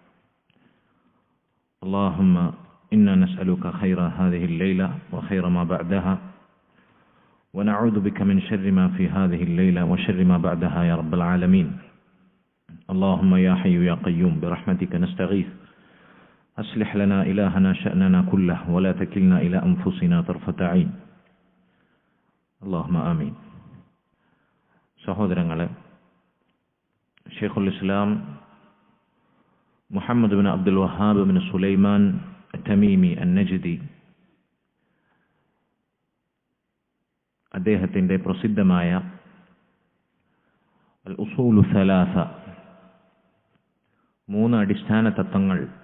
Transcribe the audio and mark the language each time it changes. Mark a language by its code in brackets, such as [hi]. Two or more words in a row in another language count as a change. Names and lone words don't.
[ar] اللهم إنا نسألك خير هذه الليلة وخير ما بعدها، ونعوذ بك من شر ما في هذه الليلة وشر ما بعدها يا رب العالمين. اللهم يا حي يا قيوم برحمتك نستغيث، أصلح لنا إلهنا شأننا كله ولا تكلنا إلى أنفسنا طرفة عين. اللهم آمين. [ml] സഹോദരങ്ങളെ, ഷെയ്ഖുൽ ഇസ്ലാം മുഹമ്മദ് ബിൻ അബ്ദുൽ വഹാബ് ബിൻ സുലൈമാൻ തമീമി അന്നജ്ദി അദ്ദേഹത്തിൻ്റെ പ്രസിദ്ധമായ അൽ ഉസൂലു സലാസ, മൂന്ന് അടിസ്ഥാന തത്വങ്ങൾ